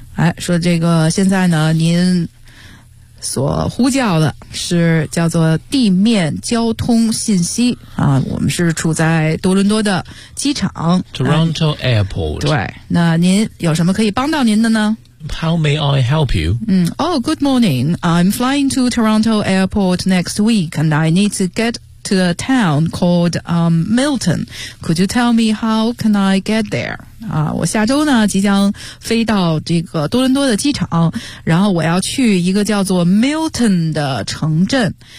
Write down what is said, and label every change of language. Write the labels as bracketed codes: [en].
[zh] 哎，说这个现在呢，您所呼叫的是叫做地面交通信息啊，我们是处在多伦多的机场 [en] Toronto Airport。 [zh] 对，那您有什么可以帮到您的呢 [en] ？How may I help you？ Oh, good morning. I'm flying to Toronto Airport next week, and I need to get to a town called Milton. Could you tell me how can I get there？ [zh] 我下周呢即将飞到这个多伦多的机场，然后我要去一个叫做 Milton 的城镇。